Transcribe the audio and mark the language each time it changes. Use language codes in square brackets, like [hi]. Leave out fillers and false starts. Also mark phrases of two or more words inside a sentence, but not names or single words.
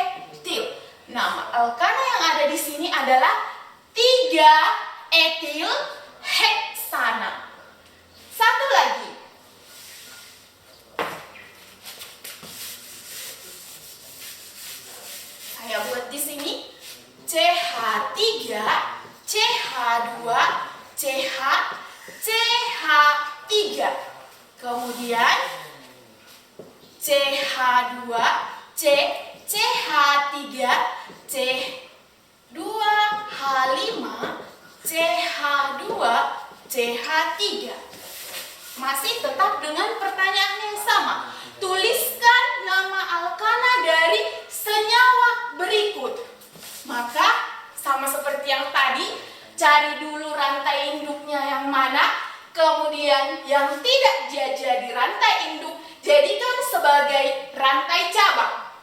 [id] Nama alkana yang ada di sini adalah 3 etil heksana. Satu lagi. Saya buat di sini CH3, CH2, CH, CH3. Kemudian CH2, C, CH3, C2H5, CH2, CH3. Masih tetap dengan pertanyaan yang sama. Tuliskan nama alkana dari senyawa berikut. Maka sama seperti yang tadi, cari dulu rantai induknya yang mana, kemudian yang tidak jadi rantai induk, jadikan sebagai rantai cabang.